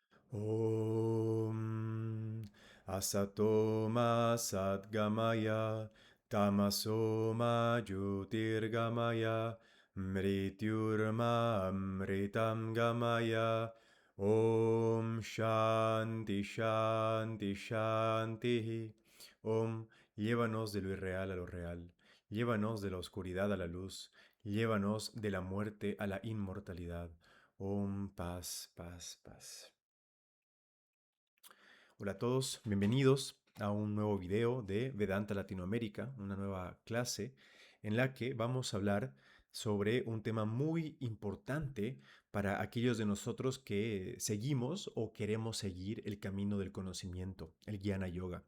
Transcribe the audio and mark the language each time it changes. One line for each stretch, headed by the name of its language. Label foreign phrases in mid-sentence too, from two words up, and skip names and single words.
Sanskrit: ॐ असतोमा सद्गमय तमसोमा ज्योतिर्गमय मृत्युर्मा अमृतं गमय ॐ शान्ति शान्ति शान्ति.
Spanish: Om, llévanos de lo irreal a lo real, llévanos de la oscuridad a la luz, llévanos de la muerte a la inmortalidad. Om, paz, paz, paz. Hola a todos, bienvenidos a un nuevo video de Vedanta Latinoamérica, una nueva clase en la que vamos a hablar sobre un tema muy importante para aquellos de nosotros que seguimos o queremos seguir el camino del conocimiento, el Jnana Yoga.